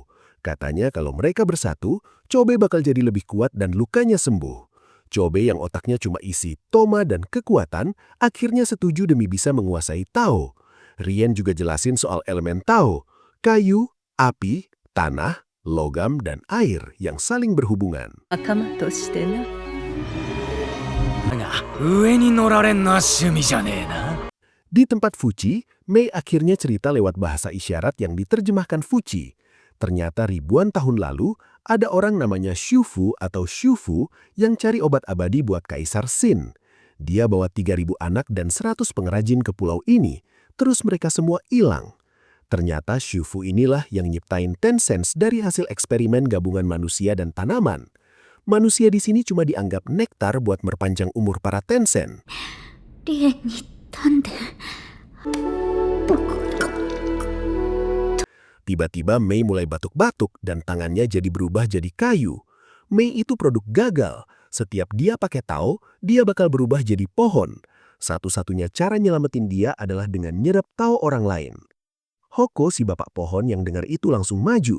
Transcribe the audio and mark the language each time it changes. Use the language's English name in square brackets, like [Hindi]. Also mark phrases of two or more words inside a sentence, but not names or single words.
[Indonesian] Katanya kalau mereka bersatu, Chobe bakal jadi lebih kuat dan lukanya sembuh. Chobe yang otaknya cuma isi Toma dan kekuatan, akhirnya setuju demi bisa menguasai Tao. Rien juga jelasin soal elemen Tao, kayu, api, tanah, logam dan air yang saling berhubungan. [Japanese] 仲間としてな。が上に乗られんのは趣味じゃねえな。 [Indonesian] Di tempat Fuchi, Mei akhirnya cerita lewat bahasa isyarat yang diterjemahkan Fuchi. Ternyata ribuan tahun lalu, ada orang namanya Shufu atau Shufu yang cari obat abadi buat Kaisar Xin. Dia bawa 3.000 anak dan 100 pengrajin ke pulau ini, terus mereka semua hilang. Ternyata Shufu inilah yang nyiptain Tencent dari hasil eksperimen gabungan manusia dan tanaman. Manusia di sini cuma dianggap nektar buat merpanjang umur para Tencent. [Japanese] リエになんで僕が [Indonesian] Tiba-tiba Mei mulai batuk-batuk dan tangannya jadi berubah jadi kayu. Mei itu produk gagal. Setiap dia pakai tao, dia bakal berubah jadi pohon. Satu-satunya cara nyelamatin dia adalah dengan nyerap tao orang lain. Hoko, si bapak pohon yang dengar itu langsung maju.